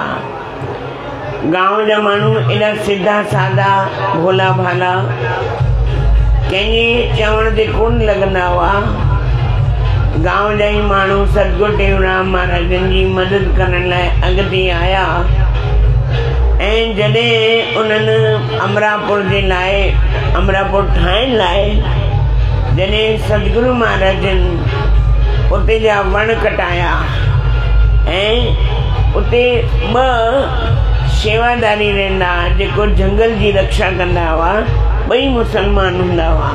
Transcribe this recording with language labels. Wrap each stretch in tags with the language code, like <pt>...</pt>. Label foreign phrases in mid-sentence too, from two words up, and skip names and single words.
<sd>गांव जा माण्हू एॾा सिधा सादा भोला भाला कंहिंजे चवण ते कोन लॻंदा हुआ। गांव जा ई माण्हू सतगुरु टेऊंराम महाराजनि जी मदद करण लाइ अॻिते आया ऐं जॾहिं उन्हनि अमरापुर जे लाइ अमरापुर ठाहिण लाइ जॾहिं सतगुरु महाराजनि उते जा वण कटाया ऐं उते ॿ शेवादारी रहंदा जेको जंगल जी रक्षा कंदा हुआ, ॿई मुसलमान हूंदा हुआ।</sd>